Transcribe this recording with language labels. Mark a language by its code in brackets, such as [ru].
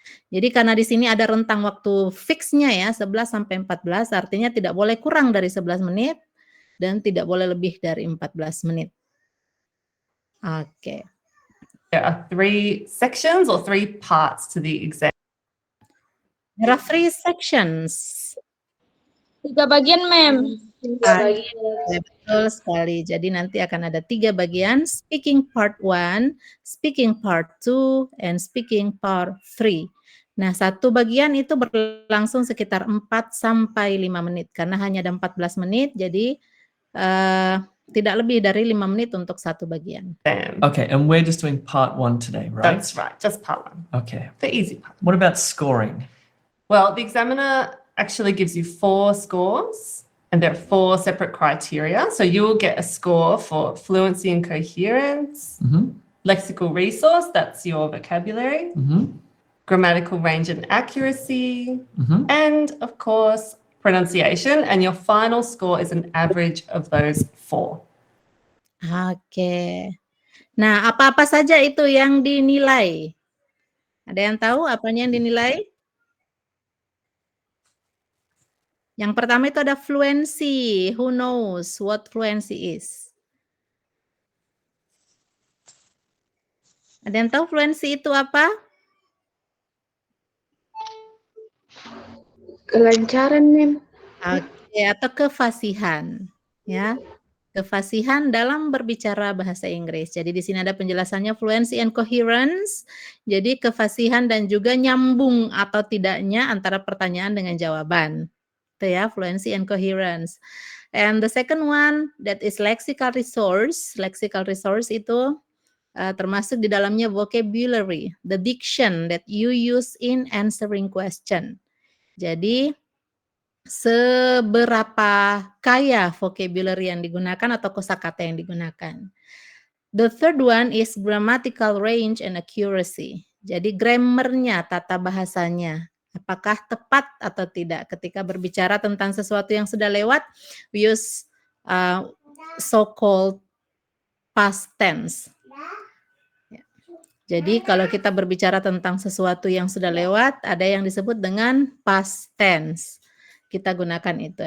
[id] Jadi karena di sini ada rentang waktu fixnya ya, 11 sampai 14, artinya tidak boleh kurang dari 11 menit dan tidak boleh lebih dari 14 menit. Oke. [en] There are 3 sections or 3 parts to the exam. There are 3 sections. [id] 3 bagian, Mem. 3 bagian. Ya, betul sekali. Jadi nanti akan ada 3 bagian, speaking part 1, speaking part 2, [en] and speaking part 3. [id] Nah, satu bagian itu berlangsung sekitar 4 sampai 5 menit karena hanya ada 14 menit, jadi tidak lebih dari 5 menit untuk satu bagian. [en] Okay, and we're just doing part 1 today, right? That's right, just part 1. Okay. The easy part. What about scoring? Well, the examiner actually gives you 4 scores and there are 4 separate criteria. So you will get a score for fluency and coherence, lexical resource, that's your vocabulary, grammatical range and accuracy, and of course, pronunciation. And your final score is an average of those 4. [id] Oke. Nah, apa-apa saja itu yang dinilai? Ada yang tahu apanya yang dinilai? Yang pertama itu ada fluency. [en] Who knows what fluency is? [id] Ada yang tahu fluency itu apa? Kelancaran, Mem. Oke, atau kefasihan, ya. Kefasihan dalam berbicara bahasa Inggris. Jadi di sini ada penjelasannya fluency and coherence. Jadi kefasihan dan juga nyambung atau tidaknya antara pertanyaan dengan jawaban. Itu ya, [en] fluency and coherence. And the second one that is lexical resource. Lexical resource [id] itu termasuk di dalamnya [en] vocabulary, the diction that you use in answering question. [id] Jadi seberapa kaya vocabulary yang digunakan atau kosakata yang digunakan. [en] The third one is grammatical range and accuracy. [id] Jadi grammarnya, tata bahasanya, apakah tepat atau tidak ketika berbicara tentang sesuatu yang sudah lewat, [en] we use so-called past tense. [id] Jadi kalau kita berbicara tentang sesuatu yang sudah lewat, ada yang disebut dengan past tense. Kita gunakan itu.